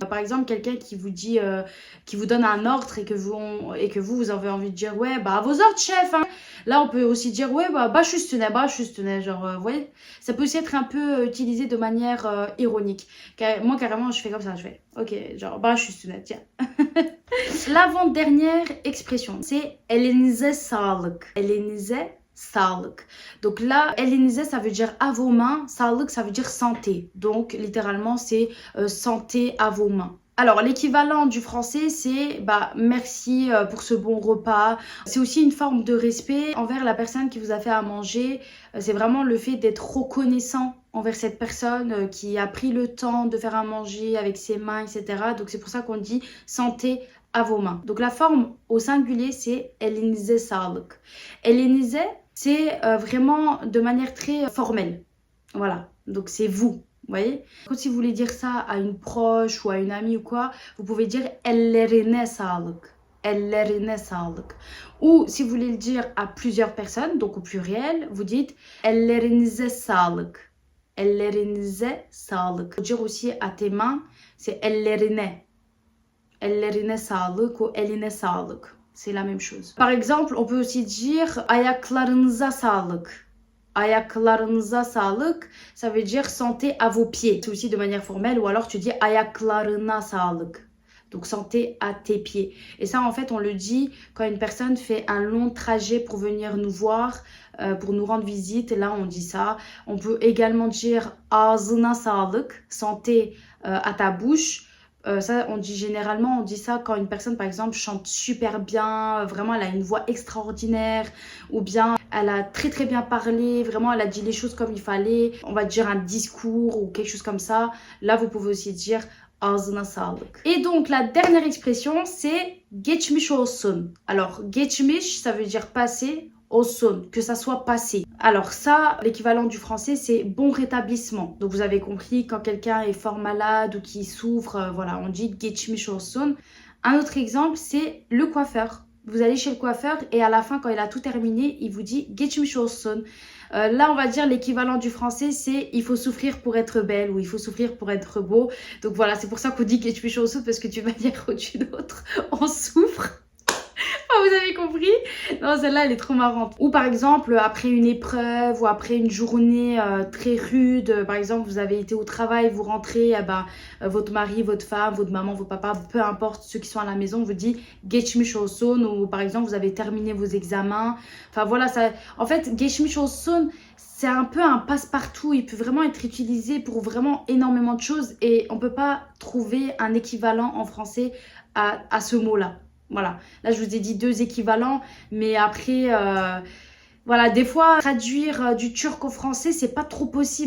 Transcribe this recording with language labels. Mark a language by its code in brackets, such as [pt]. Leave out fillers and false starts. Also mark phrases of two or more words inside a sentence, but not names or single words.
[fr] Par exemple, quelqu'un qui vous dit, qui vous donne un ordre et que vous avez envie de dire ouais bah à vos ordres chef, hein. Là on peut aussi dire ouais bah [tr] bash üstüne, [fr] genre vous voyez, ça peut aussi être un peu utilisé de manière ironique. Moi carrément je fais comme ça, je fais ok genre [tr] bash üstüne, [fr] tiens. L'avant-dernière expression, c'est [tr] elinize sağlık. Elinize sağlık. [fr] Donc là, elinize, ça veut dire à vos mains. Sağlık, ça veut dire santé. Donc littéralement, c'est santé à vos mains. Alors, l'équivalent du français, c'est bah, merci pour ce bon repas. C'est aussi une forme de respect envers la personne qui vous a fait à manger. C'est vraiment le fait d'être reconnaissant envers cette personne qui a pris le temps de faire à manger avec ses mains, etc. Donc, c'est pour ça qu'on dit santé à vos mains. Donc, la forme au singulier, c'est [tr] elinize sağlık. [fr] Elinize, c'est vraiment de manière très formelle. Voilà, donc c'est vous. Vous voyez? Quand si vous voulez dire ça à une proche ou à une amie ou quoi, vous pouvez dire [tr] ellerine sağlık. Ellerine sağlık. [fr] Ou si vous voulez le dire à plusieurs personnes, donc au pluriel, vous dites [tr] ellerinize sağlık. Ellerinize sağlık. [fr] Pour dire aussi à tes mains, c'est ellerine. [tr] Ellerine sağlık ou eline sağlık. [fr] C'est la même chose. Par exemple, on peut aussi dire [tr] ayaklarınıza sağlık. Ayaklarınıza sağlık, [fr] ça veut dire santé à vos pieds. C'est aussi de manière formelle, ou alors tu dis [tr] ayaklarına sağlık. [fr] Donc santé à tes pieds. Et ça, en fait, on le dit quand une personne fait un long trajet pour venir nous voir, pour nous rendre visite. Là, on dit ça. On peut également dire [tr] ağzına sağlık, [fr] santé à ta bouche. Ça, on dit généralement, on dit ça quand une personne, par exemple, chante super bien, vraiment, elle a une voix extraordinaire, ou bien elle a très bien parlé, vraiment, elle a dit les choses comme il fallait, on va dire un discours ou quelque chose comme ça. Là, vous pouvez aussi dire [tr] ağzına sağlık. [fr] Et donc, la dernière expression, c'est [tr] geçmiş olsun. [fr] Alors, geçmiş, ça veut dire passé. Olsun, que ça soit passé. Alors ça, l'équivalent du français, c'est bon rétablissement. Donc vous avez compris, quand quelqu'un est fort malade ou qui souffre, voilà, on dit [tr] geçmiş olsun. [fr] Un autre exemple, c'est le coiffeur. Vous allez chez le coiffeur et à la fin, quand il a tout terminé, il vous dit [tr] geçmiş olsun. [fr] Là, on va dire l'équivalent du français, c'est il faut souffrir pour être belle ou il faut souffrir pour être beau. Donc voilà, c'est pour ça qu'on dit [tr] geçmiş olsun, [fr] parce que d'une manière ou d'une autre, on souffre. Vous avez compris? Non, celle-là, elle est trop marrante. Ou par exemple, après une épreuve ou après une journée très rude, par exemple, vous avez été au travail, vous rentrez, votre mari, votre femme, votre maman, votre papa, peu importe, ceux qui sont à la maison, vous dit [tr] geçmiş olsun, [fr] ou par exemple, vous avez terminé vos examens. Enfin voilà, ça. En fait, [tr] geçmiş olsun, [fr] c'est un peu un passe-partout. Il peut vraiment être utilisé pour vraiment énormément de choses et on peut pas trouver un équivalent en français à ce mot-là. Voilà, là je vous ai dit deux équivalents, mais après, voilà, des fois, traduire du turc au français, c'est pas trop possible.